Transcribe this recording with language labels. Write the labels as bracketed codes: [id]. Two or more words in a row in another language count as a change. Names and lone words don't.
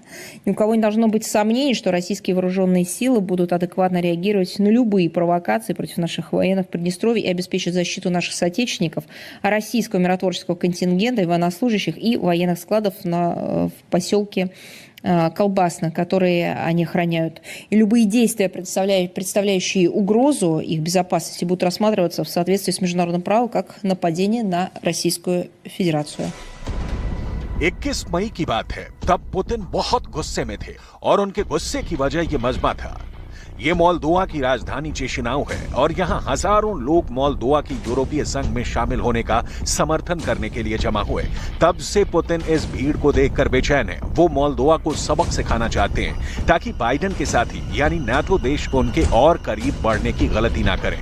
[ru] Ни у кого не должно быть сомнений, что российские вооруженные силы будут адекватно реагировать на любые провокации против наших военных в Приднестровье и обеспечить защиту наших соотечественников, российского миротворческого контингента, военнослужащих и военных складов в поселке Колбасно, которые они охраняют. И любые действия, представляющие угрозу их безопасности, будут рассматриваться в соответствии с международным правом как нападение на Российскую Федерацию. [hi] 21 मई की बात है, तब पुतिन बहुत गुस्से में थे और उनके गुस्से की वजह ये मजमा था। ये मोल्दोवा की राजधानी चिशिनाउ है और यहाँ हजारों लोग मोल्दोवा की यूरोपीय संघ में शामिल होने का समर्थन करने के लिए जमा हुए। तब से पुतिन इस भीड़ को देखकर बेचैन है। वो मोल्दोवा को सबक सिखाना चाहते हैं ताकि बाइडेन के साथी यानी नाटो देश उनके और करीब बढ़ने की गलती ना करें।